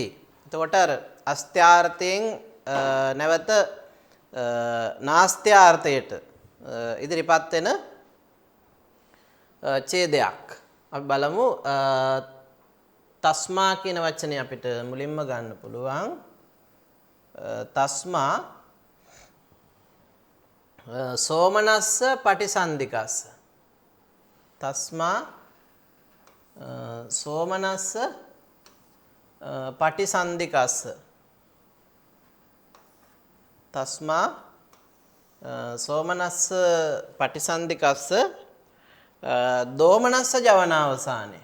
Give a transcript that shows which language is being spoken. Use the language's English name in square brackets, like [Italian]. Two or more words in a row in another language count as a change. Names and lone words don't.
[Sinhala] එතකොට අස්ත්‍යාර්ථයෙන් නැවත නාස්ත්‍යාර්ථයට ඉදිරිපත් වෙන ඡේදයක්. අපි බලමු තස්මා කියන වචනේ අපිට මුලින්ම ගන්න පුළුවන්. [Pali] තස්මා සෝමනස්ස පටිසන්ධිකස්ස. තස්මා සෝමනස්ස පටිසන්ධිකස්ස. තස්මා සෝමනස්ස පටිසන්ධිකස්ස දෝමනස්ස ජවනාවසානේ.